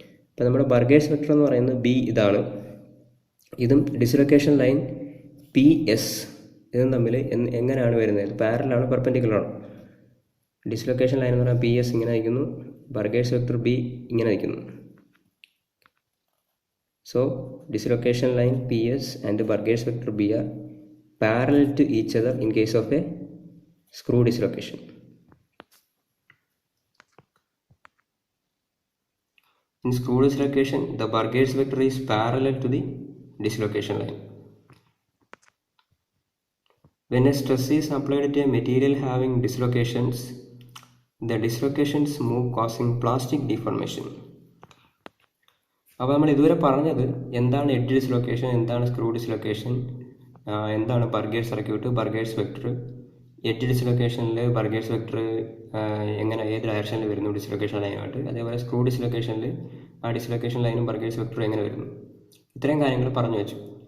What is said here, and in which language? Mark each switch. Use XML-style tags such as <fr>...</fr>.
<ml>അപ്പോൾ നമ്മുടെ burgers vector എന്ന് പറയുന്നത് B ഇതാണ്. ഇതും ഡിസ്ലൊക്കേഷൻ ലൈൻ PS ഇതും തമ്മിൽ എങ്ങനെയാണ് വരുന്നത്? പാരലാണ് പെർപെൻഡിക്കുലറാണ്. ഡിസ്ലൊക്കേഷൻ ലൈൻ എന്ന് പറഞ്ഞാൽ PS ഇങ്ങനെ നിൽക്കുന്നു, ബർഗേഴ്സ് വെക്ടർ B ഇങ്ങനെ നിൽക്കുന്നു.</ml> <en>So dislocation line PS and Burgers vector B are parallel to each other in case of a screw dislocation. In screw dislocation, the Burgers vector is parallel to the dislocation line. When a stress is applied to a material having dislocations, the dislocations move causing plastic deformation.</en> <ml>അപ്പോൾ നമ്മൾ ഇതുവരെ പറഞ്ഞത് എന്താണ് edge dislocation, എന്താണ് screw dislocation, എന്താണ് burgers circuit, burgers vector, edge ഡിസ്ലൊക്കേഷനിൽ burgers vector എങ്ങനെ ഏത് ഡയറക്ഷനിൽ വരുന്നു ഡിസ്ലൊക്കേഷൻ ലൈനായിട്ട്, അതേപോലെ സ്ക്രൂ ഡിസ്ലൊക്കേഷനിൽ ആ ഡിസ്ലൊക്കേഷൻ ലൈനും ബർഗേഴ്സ് വെക്ടറും എങ്ങനെ വരുന്നു, ഇത്രയും കാര്യങ്ങൾ പറഞ്ഞു വെച്ചു.</ml>